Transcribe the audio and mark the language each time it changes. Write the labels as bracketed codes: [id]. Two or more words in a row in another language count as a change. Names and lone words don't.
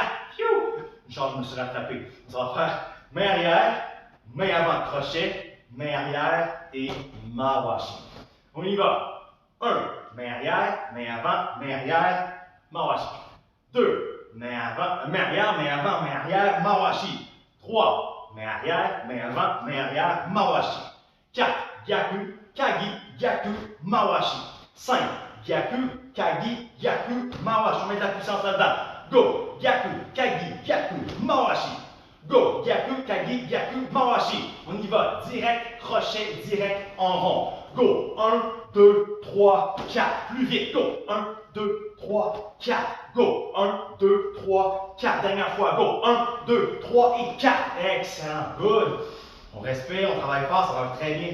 [fr] Une chance, je me suis rattrapé. Ça va faire main arrière, main avant, crochet, main arrière et Mawashi. On y va. 1, main arrière, main avant, main arrière, Mawashi. 2, main arrière, main arrière, Mawashi. 3, main arrière, main avant, main arrière, Mawashi. [ja] 4, 逆、鉤、逆、回し. 5, 逆、鉤、逆、回し. [fr] On met de la puissance là-dedans. [ja] 五、逆、鉤、逆、回し. 五、逆、鉤、逆、回し. [fr] On y va, direct, crochet, direct, en rond. Go, 1, 2, 3, 4. Plus vite, go. 1, 2, 3, 4. Go. 1, 2, 3, 4. Dernière fois, go. 1, 2, 3 et 4. Excellent. Good. On respire, on travaille fort, ça va très bien.